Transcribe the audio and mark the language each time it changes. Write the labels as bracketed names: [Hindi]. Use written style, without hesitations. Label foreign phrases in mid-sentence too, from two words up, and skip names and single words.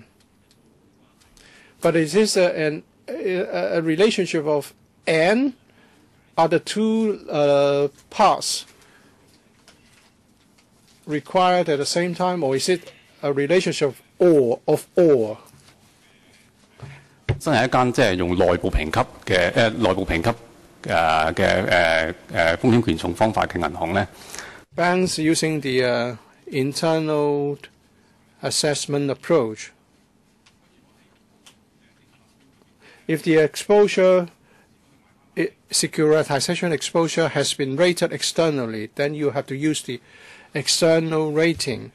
[English] But is this a relationship of and? Are the two parts required at the same time, or is it a relationship of all? [Cantonese] 真係一間即係用內部評級嘅內部評級風險權重方法嘅銀行咧。 [English] Banks using the internal assessment approach. If the securitization exposure has been rated externally, then you have to use the external rating.